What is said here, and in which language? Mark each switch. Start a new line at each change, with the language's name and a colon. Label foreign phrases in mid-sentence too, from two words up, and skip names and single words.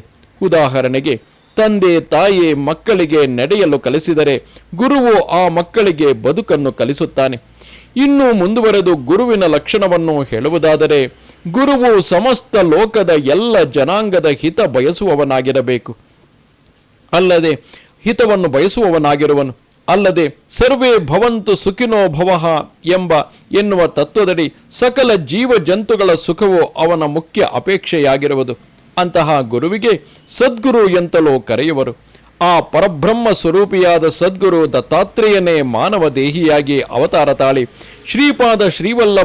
Kannada: ಉದಾಹರಣೆಗೆ, ತಂದೆ ತಾಯಿ ಮಕ್ಕಳಿಗೆ ನಡೆಯಲು ಕಲಿಸಿದರೆ ಗುರುವು ಆ ಮಕ್ಕಳಿಗೆ ಬದುಕನ್ನು ಕಲಿಸುತ್ತಾನೆ. ಇನ್ನು ಮುಂದುವರೆದು ಗುರುವಿನ ಲಕ್ಷಣವನ್ನು ಹೇಳುವುದಾದರೆ, ಗುರುವು ಸಮಸ್ತ ಲೋಕದ ಎಲ್ಲ ಜನಾಂಗದ ಹಿತ ಬಯಸುವವನಾಗಿರಬೇಕು. ಹಿತವನ್ನು ಬಯಸುವವನಾಗಿರುವನು. ಅಲ್ಲದೆ
Sanskrit: ಸರ್ವೇ ಭವಂತು ಸುಖಿನೋ ಭವಃ
Kannada: ಎನ್ನುವ ತತ್ವದಡಿ ಸಕಲ ಜೀವ ಜಂತುಗಳ ಸುಖವು ಅವನ ಮುಖ್ಯ ಅಪೇಕ್ಷೆಯಾಗಿರುವುದು. ಅಂತಹ ಗುರುವಿಗೆ ಸದ್ಗುರು ಎಂತಲೂ ಕರೆಯುವರು. ಆ ಪರಬ್ರಹ್ಮ ಸ್ವರೂಪಿಯಾದ ಸದ್ಗುರು ದತ್ತಾತ್ರೇಯನೇ ಮಾನವ ದೇಹಿಯಾಗಿ ಅವತಾರ ತಾಳಿ ಶ್ರೀಪಾದ ಶ್ರೀವಲ್ಲಭ